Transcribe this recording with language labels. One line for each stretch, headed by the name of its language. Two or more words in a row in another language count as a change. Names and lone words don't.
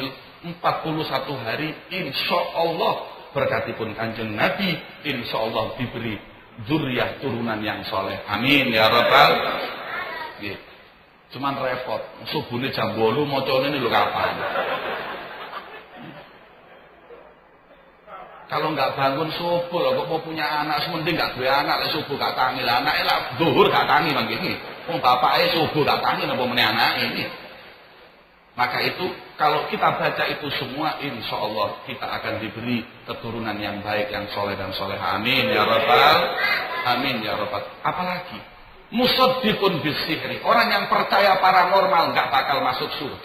Indonesian: 41 hari
Arabic: insya Allah
Indonesian: berkatipun Kanjeng Nabi,
Arabic: insya Allah
Indonesian: diberi zuriyah turunan yang soleh.
Arabic: Amin ya rabbal.
Indonesian: Cuman repot, subuhnya jam 8 mocone ini lho kapan? Kalau nggak bangun subuh loh, kok mau punya anak, sementing nggak punya anak, lah subuh
Javanese: gak tangi
Indonesian: lah, anaknya lah zuhur
Javanese: gak tangi
Indonesian: bang gini.
Javanese: Bapaknya subuh gak tangi, napa meneh anak ini.
Indonesian: Maka itu kalau kita baca itu semua,
Arabic: insya Allah
Indonesian: kita akan diberi keturunan yang baik, yang soleh dan soleh.
Arabic: Amin ya rabbal, amin ya rabbal.
Indonesian: Apalagi
Arabic: musaddiqun bisihri,
Indonesian: orang yang percaya paranormal nggak bakal masuk surga.